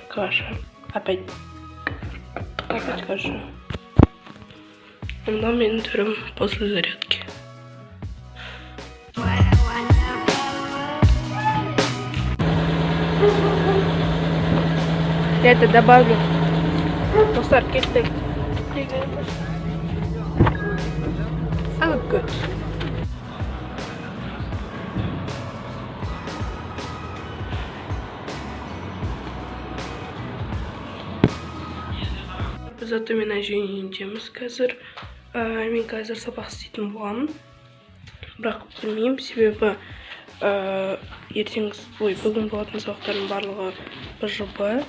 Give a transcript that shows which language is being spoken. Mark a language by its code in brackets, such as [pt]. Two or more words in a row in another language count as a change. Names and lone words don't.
[ru] каша. Опять каша. [kk] Но менің түрім [ru] после зарядки. Я это добавлю. [kk] Достар, кеттік. [en] So good. [kk] Біз атымен әжейіндеміз қазір. Мен қазір сабақ істейтін боламын. Бірақ білмеймін, себебі бүгін болатын сабақтардың барлығы БЖБ.